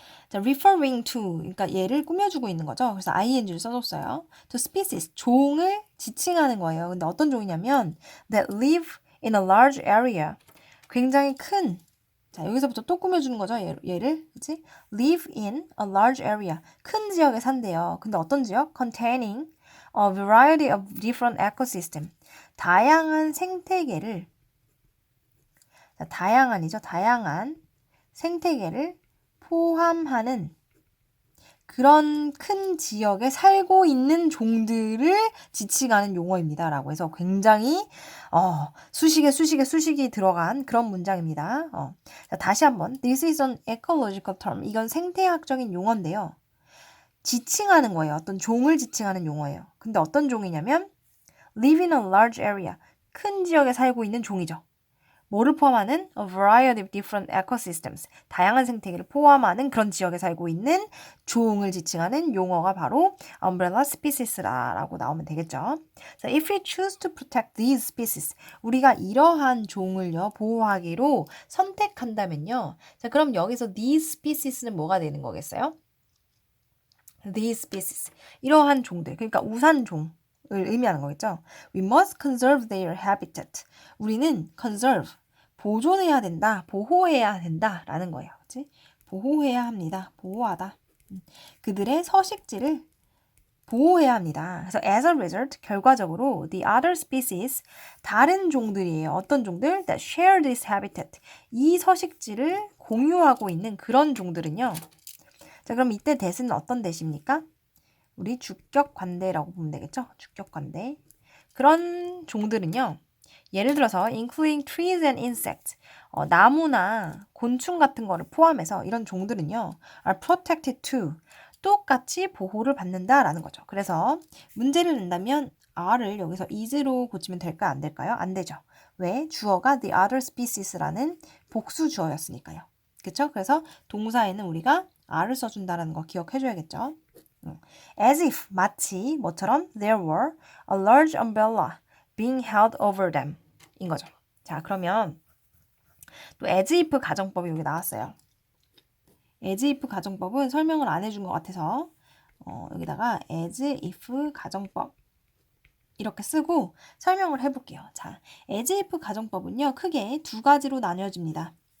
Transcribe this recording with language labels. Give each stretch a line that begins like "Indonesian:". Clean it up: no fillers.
Korean: 자,
English: referring to,
Korean: 그러니까 얘를 꾸며주고 있는 거죠. 그래서 ing를 써줬어요.
English: to species,
Korean: 종을 지칭하는 거예요. 근데 어떤 종이냐면
English: that live in a large area,
Korean: 굉장히 큰, 자, 여기서부터 또 꾸며주는 거죠. 얘를, 그치?
English: live in a large area,
Korean: 큰 지역에 산대요. 근데 어떤 지역?
English: containing a variety of different ecosystem,
Korean: 다양한 생태계를, 자, 다양한 생태계를 포함하는 그런 큰 지역에 살고 있는 종들을 지칭하는 용어입니다. 라고 해서 굉장히 수식이 들어간 그런 문장입니다. 자, 다시 한번
English: This is an ecological term.
Korean: 이건 생태학적인 용어인데요. 지칭하는 거예요. 어떤 종을 지칭하는 용어예요. 근데 어떤 종이냐면
English: live in a large area.
Korean: 큰 지역에 살고 있는 종이죠. 뭐를 포함하는?
English: A variety of different ecosystems.
Korean: 다양한 생태계를 포함하는 그런 지역에 살고 있는 종을 지칭하는 용어가 바로 umbrella species라고 나오면 되겠죠.
English: So if we choose to protect these species,
Korean: 우리가 이러한 종을요 보호하기로 선택한다면요. 자, 그럼 여기서
English: these species
Korean: 는 뭐가 되는 거겠어요?
English: These species.
Korean: 이러한 종들, 그러니까 우산종을 의미하는 거겠죠.
English: We must conserve their habitat.
Korean: 우리는 conserve, 보존해야 된다, 보호해야 된다라는 거예요. 그치? 보호해야 합니다. 보호하다. 그들의 서식지를 보호해야 합니다.
English: 그래서 as a result,
Korean: 결과적으로
English: the other species,
Korean: 다른 종들이에요. 어떤 종들?
English: That share this habitat.
Korean: 이 서식지를 공유하고 있는 그런 종들은요. 자, 그럼 이때 that은 어떤 that입니까? 우리 주격관대라고 보면 되겠죠? 주격관대. 그런 종들은요. 예를 들어서
English: including trees and insects.
Korean: 나무나 곤충 같은 거를 포함해서 이런 종들은요.
English: are protected too.
Korean: 똑같이 보호를 받는다라는 거죠. 그래서 문제를 낸다면 are를 여기서 is로 고치면 될까요? 안 될까요? 안 되죠. 왜? 주어가
English: the other species
Korean: 라는 복수 주어였으니까요. 그렇죠? 그래서 동사에는 우리가 are를 써준다는 거 기억해줘야겠죠.
English: As if,
Korean: 마치, 뭐처럼
English: there were a large umbrella being held over them
Korean: 인 거죠. 자, 그러면 또 as if 가정법이 여기 나왔어요. as if 가정법은 설명을 안 해준 것 같아서 여기다가 as if 가정법 이렇게 쓰고 설명을 해볼게요. 자, as if 가정법은요, 크게 두 가지로 나뉘어집니다.